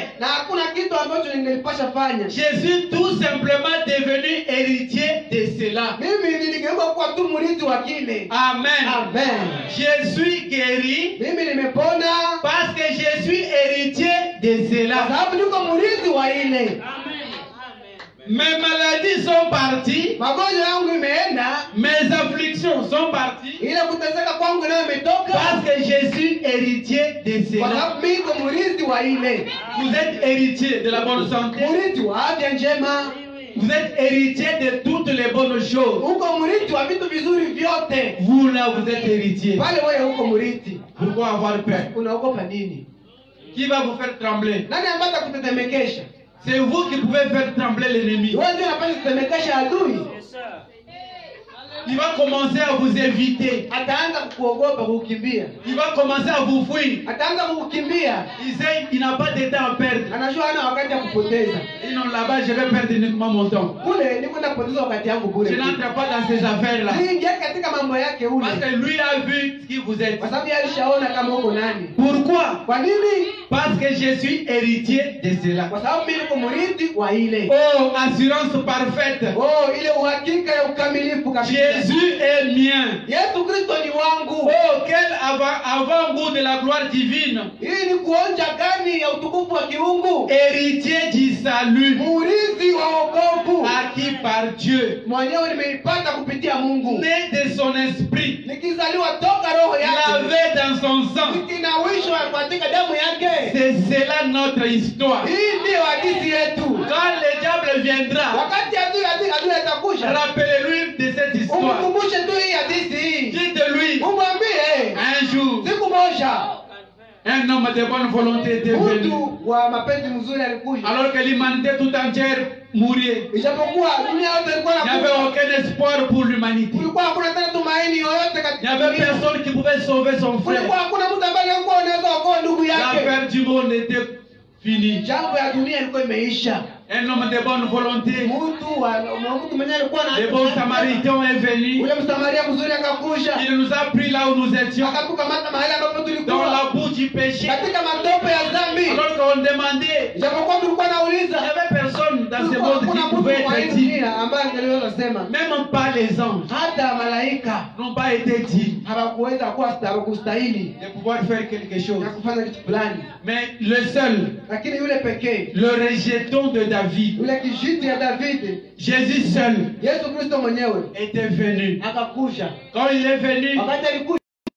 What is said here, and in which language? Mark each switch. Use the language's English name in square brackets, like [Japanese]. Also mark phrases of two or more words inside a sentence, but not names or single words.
[Swahili] Na hakuna kitu ambacho ningelipasha fanya. [French] Je suis tout simplement devenu héritier de cela. [Swahili] Mimi niligeuka kuwa tu mrithi wa kile. Amen. Amen. [French] Je suis guéri [Swahili] Mimi nimepona [French] parce que je suis héritier de [Swahili] kwa [French] cela. [Swahili] sababu niko mrithi wa ile. [French] Mes maladies sont parties, [Swahili] Magonjwa yangu imeenda, [French] mes afflictions sont parties [Swahili] ile kuteseka kwangu nayo imetoka [French] parce que je suis héritier de [Swahili] kwa [French] cela. [Swahili] sababu mimi niko mrithi wa ile. [French] Vous êtes héritier de la bonne santé. [Swahili] Mrithi wa afya njema. [French] Vous êtes héritier de toutes les bonnes choses. [Swahili] Uko mrithi wa vitu vizuri vyote. [French] Vous là, vous êtes héritier. [Swahili] Pale wewe uko mrithi. [French] Pourquoi avoir peur? [Swahili] Unaogopa nini? [French] Qui va vous faire trembler? [Swahili] Nani ambaye atakutetemekesha? [French] C'est vous qui pouvez faire trembler l'ennemi. [Swahili] Wewe ndio unapaswa kutetemekesha adui. [French] Il va commencer à vous éviter. [Swahili] Ataanza kukuogopa, kukukimbia. [French] Il va commencer à vous fuir. [Swahili] Ataanza kukukimbia. [French] Il sait qu'il n'a pas de temps à perdre. [Swahili] Anajua hana wakati ya kupoteza. [French] Et non, là-bas, je vais perdre uniquement mon temps. [Swahili] Kule ni kwenda kupoteza wakati yangu bure. [French] Je n'entre pas dans ces affaires-là. [Swahili] Siingia katika mambo yake ule. [French] Parce que lui a vu qui vous êtes. [Swahili] Kwa sababu yeye alishaona kama uko nani. [French] Pourquoi? [Swahili] Kwa nini? [French] Parce que je suis héritier de cela. [Swahili] Kwa sababu mimi niko mrithi wa ile. [French] Oh, assurance parfaite. [Swahili] Oh, ile uhakika ya ukamilifu kabisa. [French] Jésus est mien. [Swahili] Yesu Kristo ni wangu. [French] Oh, quel avant-goût de la gloire divine. [Swahili] Hii ni kuonja gani ya utukufu wa kiungu? [French] Héritier du salut. [Swahili] Mrithi wa wokovu. [French] Acquis par Dieu. [Swahili] Mwenyewe nimeipata kupitia Mungu. [French] Né de son esprit. [Swahili] Nikizaliwa toka roho yake. [French] Lavé dans son sang. [Swahili] Nikinawishwa katika damu yake. [French] C'est cela notre histoire. [Swahili] Hii ndiyo hadithi yetu. [French] Quand le diable viendra, [Swahili] Wakati adui atakusha, [French] rappelez-lui de cette histoire. [Swahili] umkumbushe tu hii hadithi hii. [French] Dites-lui, [Swahili] Umwambie [French] un jour, [Swahili] siku moja [French] un homme de bonne volonté était venu. [Swahili] mtu wa mapenzi mzuri alikuja. [French] Alors que l'humanité tout entière mourait. [Swahili] Ijapokuwa dunia yote ilikuwa [French] Il n'y avait [Swahili] inakufa, [French] aucun espoir pour l'humanité. [Swahili] kulikuwa hakuna tena tumaini yoyote [French] Il [Swahili] katika [French] n'y avait [Swahili] dunia. [French] personne qui pouvait sauver son [Swahili] Kulikuwa [French] frère. [Swahili] hakuna mtu ambaye alikuwa anaweza kuokoa ndugu yake. [French] L'affaire du monde était finie. [Swahili] Jambo ya dunia ilikuwa imeisha. [French] Un homme de bonne volonté. [Swahili] mtu mwenye alikuwa na [French] Le bon samaritain est venu. [Swahili] ule msamaria mzuri akakuja [French] Il nous a pris là où nous étions. [Swahili] akatukamata mahali ambapo [French] Dans [Swahili] tulikuwa [French] la boue du péché. [Swahili] katika matope ya dhambi. [French] Alors qu'on demandait, [Swahili] Japokuwa tulikuwa [French] il n'y [Swahili] nauliza [French] avait personne dans ce [Swahili] kulikuwa [French] monde [Swahili] hakuna [French] qui [Swahili] mtu [French] pouvait [Swahili] kwa [French] être [Swahili] hii [French] dit. [Swahili] dunia ambaye angeliweza sema, [French] Même pas les anges [Swahili] hata malaika [French] n'ont pas été dit [Swahili] hawakuweza kuwa hawakustahili [French] de pouvoir faire quelque chose. [Swahili] ya kufanya kitu fulani, [French] Mais le seul, [Swahili] lakini yule pekee, [French] le rejeton de David, [Swahili] yule kijiti ya David, [French] Jésus seul, [Swahili] Yesu Kristo mwenyewe [French] était venu. [Swahili] akakuja. [French] Quand il est venu, [Swahili] Wakati alikuja